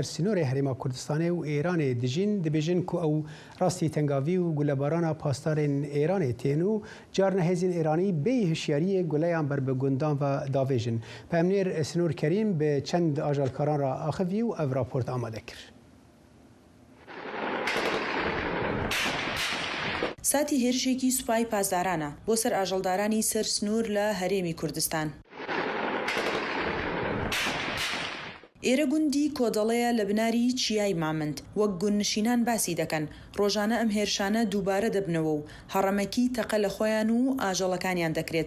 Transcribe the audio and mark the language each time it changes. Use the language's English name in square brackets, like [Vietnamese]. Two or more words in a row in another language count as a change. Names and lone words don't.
[Kurdish] سنوورێ هەرێما کوردستانê û Îranê dijîn dibêjin ku ew rastî tengavî û gulebarana pastarên Îranê tên û carna hêzên Îranî bê hişyariyê guleyan ber bi gundan ve davêjin. Pemnêr Sinûr Kerîm bi çend ajalkaran re axivî û ev raport amade kir. [Central Kurdish] ساتی هێرشێکی سوپای پاسدارانە بۆ سەر ئاژەڵدارانی سەر سنوور لە هەرێمی کوردستان. ئێرە گوندی کۆدەڵەیە لە بناری چیای مامند وەک گوننشینان باسی دەکەن ڕۆژانە ئەم هێرشانە دووبارە دەبنەوە و هەڕەمەکی تەقە لە خۆیان و ئاژەڵەکانیان دەکرێت.